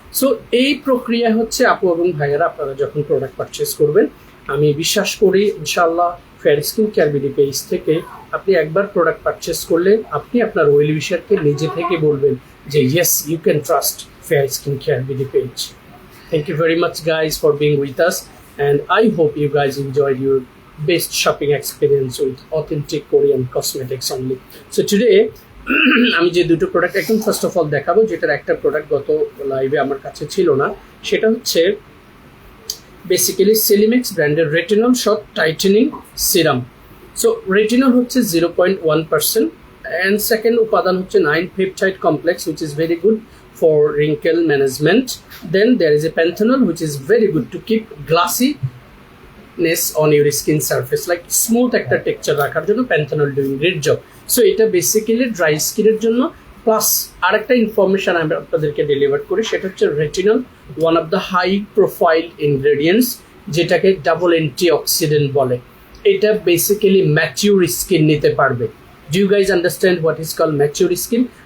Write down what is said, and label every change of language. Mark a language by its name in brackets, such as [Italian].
[Bangla] So এই প্রক্রিয়া হচ্ছে আপু এবং ভাইয়েরা আপনারা যখন প্রোডাক্ট পারচেস করবেন, আমি বিশ্বাস করি ইনশাআল্লাহ fair skin care BD page থেকে আপনি একবার প্রোডাক্ট পারচেস করলে আপনি আপনার ওয়েল উইশারকে নিজে থেকে বলবেন যে [English] yes you can trust [Bangla] fair skin care BD page. [English] Thank you very much guys for being with us, and I hope you guys enjoyed your best shopping experience with authentic Korean cosmetics only. [Bangla] So today আমি যে দুটো product একদম first of all দেখাবো, যেটার একটা product গত লাইভে আমার কাছে ছিল না, সেটা হচ্ছে বেসিক্যালি সেলিমেক্স ব্র্যান্ডের retinol shot tightening serum. [English] so retinol হচ্ছে 0.1%, and [Bangla] সেকেন্ড উপাদান হচ্ছে [English] 9 peptide complex which is very good for wrinkle management. Then there is a panthenol which is very good to keep glassiness on your skin surface, like smooth [Bangla] একটা texture রাখার জন্য [English] Panthenol doing great job. [Bangla] So এটা basically dry স্কিনের জন্য। Plus আরেকটা information আমি আপনাদেরকে deliver করি, সেটা হচ্ছে retinol [English] one of the high profile ingredients, [Bangla] যেটাকে ডাবল অ্যান্টিঅক্সিডেন্ট বলে। এটা বেসিক্যালি ম্যাচিউর স্কিন নিতে পারবে। [English] Do you guys understand what is call mature skin?